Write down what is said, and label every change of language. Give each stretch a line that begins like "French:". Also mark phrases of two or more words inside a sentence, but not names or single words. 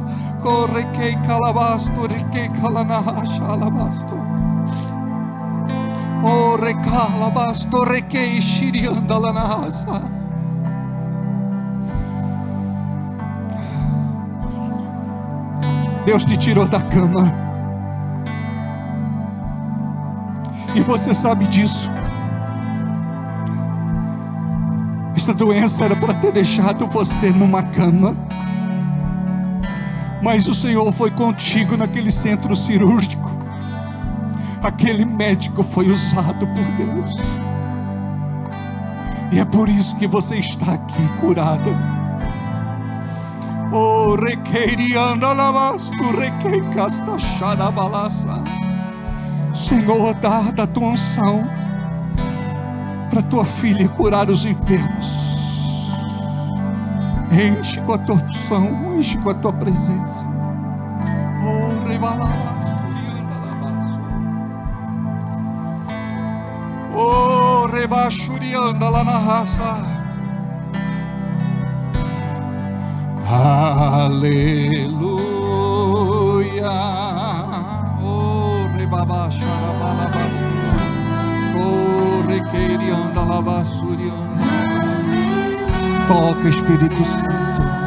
Portuguese: Corre, que calabasto, rique, calanasha, alabasto. Oh, recalabasto, rique, shirianda, lanasa. Deus te tirou da cama. E você sabe disso. Essa doença era para ter deixado você numa cama, mas o Senhor foi contigo naquele centro cirúrgico. Aquele médico foi usado por Deus, e é por isso que você está aqui curada. Oh, requeirianda lavasto, requei castachada balaça. Senhor, dá da tua unção para tua filha curar os enfermos. Enche com a tua unção, enche com a tua presença. Oh, rebalabasto, riandalabasto. Oh, rebachurianda lá na raça. Aleluia. Oh, rebabacharabalabasto. Oh, requeirianda lavassurianda. Toca, Espírito Santo.